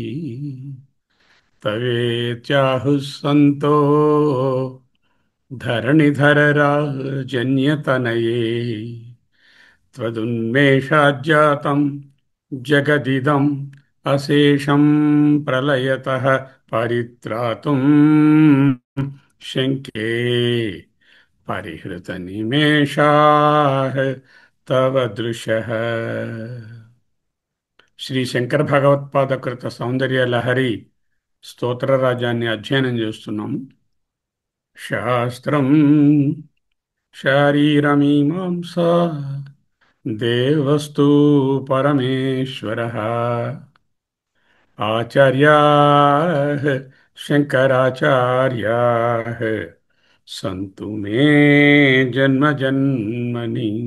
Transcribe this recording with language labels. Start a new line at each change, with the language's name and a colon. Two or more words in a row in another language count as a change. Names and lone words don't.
Sanskrit: तवेत्याहुः सन्तो धरणिधरराजन्यतनये त्वदुन्मेषाज्जातं जगदिदम् अशेषं प्रलयतः परित्रातुं शङ्के परिहृतनिमेषाः तव दृशः।
Telugu: శ్రీ శంకర భగవత్పాదకృత సౌందర్య లహరి స్తోత్రరాజాన్ని అధ్యయనం చేస్తున్నాము.
Sanskrit: శాస్త్రం శారీరమీమాంసా దేవస్తు పరమేశ్వరః ఆచార్యాః శంకరాచార్యాః సంతు మే జన్మ జన్మని.